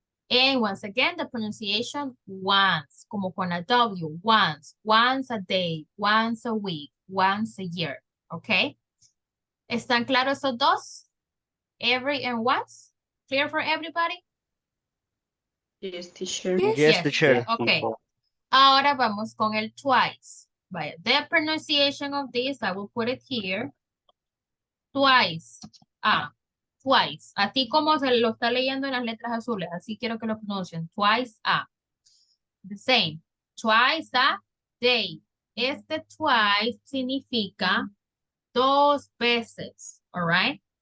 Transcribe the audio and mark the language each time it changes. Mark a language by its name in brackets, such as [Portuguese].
[English] And once again, the pronunciation once, como con a W, once, once a day, once a week, once a year, ¿ok? ¿Están claros esos dos? Every and once? Clear for everybody? Yes, teacher. Yes, teacher. Okay. [Spanish] Ahora vamos con el twice. [English] Vaya, the pronunciation of this, I will put it here. Twice. Twice. [Spanish] Así como se lo está leyendo en las letras azules. Así quiero que lo pronuncien. [English] Twice a. The same. Twice a day. [Spanish] Este twice significa dos veces. All right?